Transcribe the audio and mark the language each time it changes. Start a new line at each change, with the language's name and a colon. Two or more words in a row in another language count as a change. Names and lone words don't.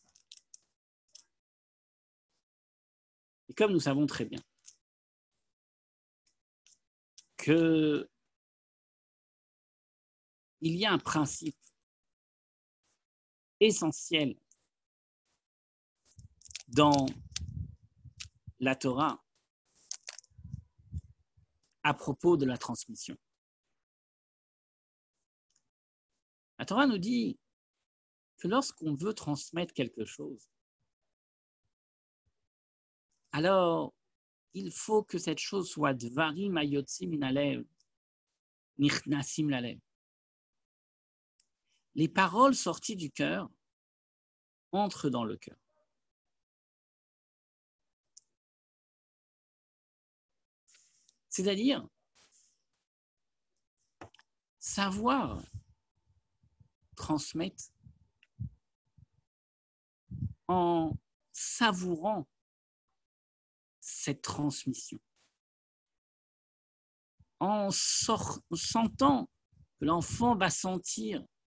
French: Et comme nous savons très bien qu'il y a un principe essentiel dans la Torah à propos de la transmission. La Torah nous dit que lorsqu'on veut transmettre quelque chose, alors il faut que cette chose soit
Hebrew: דברים היוצאים מן הלב נכנסים ללב.
French: Les paroles sorties du cœur entrent dans le cœur. C'est-à-dire savoir transmettre en savourant cette transmission, en sentant que l'enfant va sentir